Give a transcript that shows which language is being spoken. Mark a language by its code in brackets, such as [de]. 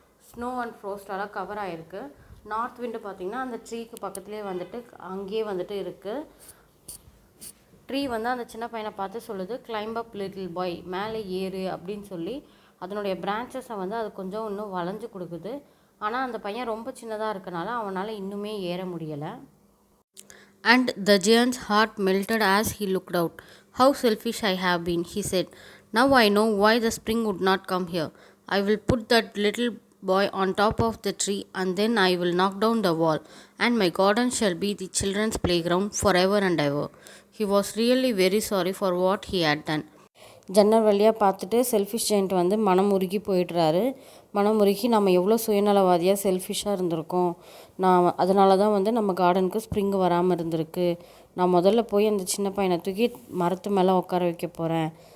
[ta] Snow and ஃப்ரோஸ்டால் cover ஆகிருக்கு. North விண்டு பார்த்திங்கன்னா அந்த ட்ரீக்கு பக்கத்துலேயே வந்துட்டு அங்கேயே வந்துட்டு இருக்குது. ட்ரீ வந்து அந்த சின்ன பையனை பார்த்து சொல்லுது, [en] climb up little boy, [ta] மேலே ஏறு அப்படின்னு சொல்லி அதனுடைய பிரான்ச்சஸை வந்து அது கொஞ்சம் இன்னும் வளைஞ்சு கொடுக்குது. ஆனால் அந்த பையன் ரொம்ப சின்னதாக இருக்கனால அவனால் இன்னுமே ஏற முடியலை. [en] And the giant's heart melted as he looked out. How selfish I have been, he said. Now I know why the spring would not come here. I will put that little boy on top of the tree and then I will knock down the wall and my garden shall be the children's playground forever and ever. He was really very sorry for what he had done. [ta] ஜன்னல் வழியாக பார்த்துட்டு selfish giant வந்து மனம் உருகி போயிடுறாரு. மனம் உருகி நம்ம எவ்வளோ சுயநலவாதியாக செல்ஃபிஷாக இருந்திருக்கோம், அதனால தான் வந்து நம்ம கார்டனுக்கு ஸ்ப்ரிங் வராமல் இருந்திருக்கு. நான் முதல்ல போய் அந்த சின்ன பையனை தூக்கி மரத்து மேலே உட்கார வைக்க போகிறேன்.